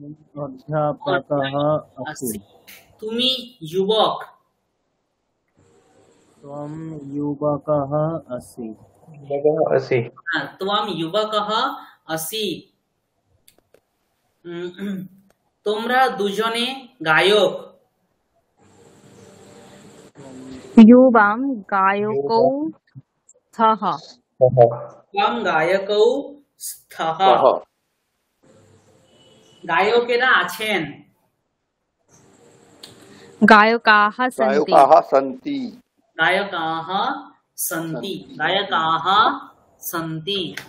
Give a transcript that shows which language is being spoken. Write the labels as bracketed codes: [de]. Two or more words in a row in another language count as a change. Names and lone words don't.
[bn] আসি। তুমি যুবক। [sa] ত্বম যুবকः আসি। ত্বম যুবকः আসি। [bn] তোমরা দুজনে গায়ক। [sa] युवां गायकौ स्तः। ত্বম গায়কৌ স্থः। [bn] গায়কেরা আছেন। [sa] গায়কাः সন্তি। গায়কাः সন্তি।